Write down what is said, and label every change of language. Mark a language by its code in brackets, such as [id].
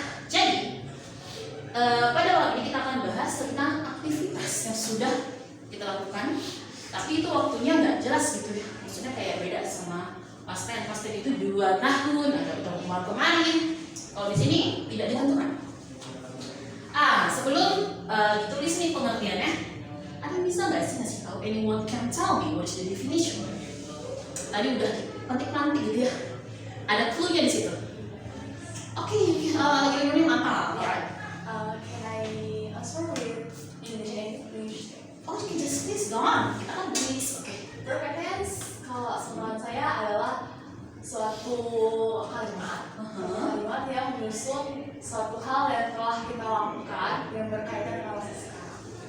[id] Jadi pada waktu ini kita akan bahas tentang aktivitas yang sudah kita lakukan, tapi itu waktunya nggak jelas gitu ya. Maksudnya kayak beda sama past tense itu 2 tahun atau kemarin. Kalau di sini tidak ditentukan. Sebelum ditulis nih pengertiannya, ada yang bisa nggak sih ngasih tahu? [en] Anyone can tell me what is the definition? [id] Tadi udah petik-petik gitu ya. Ada clue-nya di situ. Oke, ini apa? Alright. [en] Can I answer with English? Oh, you can just please go on. [id] Kita kan tulis. Oke. Perfect tense kalau sebenarnya saya adalah suatu kalimat yang menyusun suatu hal yang telah kita lakukan yang berkaitan dengan masa sekarang.